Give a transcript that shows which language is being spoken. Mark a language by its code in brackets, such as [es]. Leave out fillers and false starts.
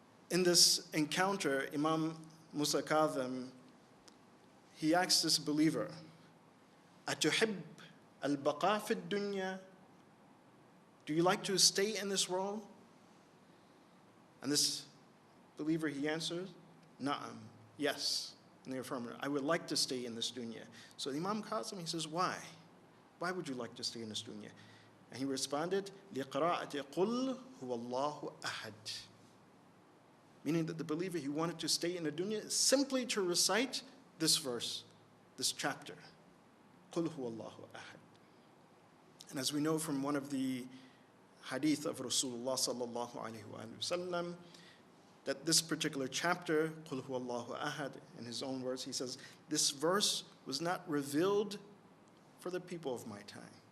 [en] In this encounter, Imam Musa Kadhim, he asks this believer, [ar] "Atuhib al-baqa fi dunya?" [en] Do you like to stay in this world? And this believer, he answers, [ar] "Na'am," [en] yes, in the affirmative. I would like to stay in this dunya. So Imam Qasim, he says, why? Why would you like to stay in this dunya? And he responded, [ar] لِقْرَاءَةِ قُلْ هُوَ اللَّهُ أَحَدٌ. [en] Meaning that the believer, he wanted to stay in the dunya simply to recite this verse, this chapter. [ar] قُلْ هُوَ اللَّهُ أَحَدٌ. [en] And as we know from one of the hadith of Rasulullah sallallahu alayhi wa sallam, that this particular chapter, [ar] قُلْ هُوَ اللَّهُ أَحَدٌ, [en] in his own words, he says, this verse was not revealed for the people of my time.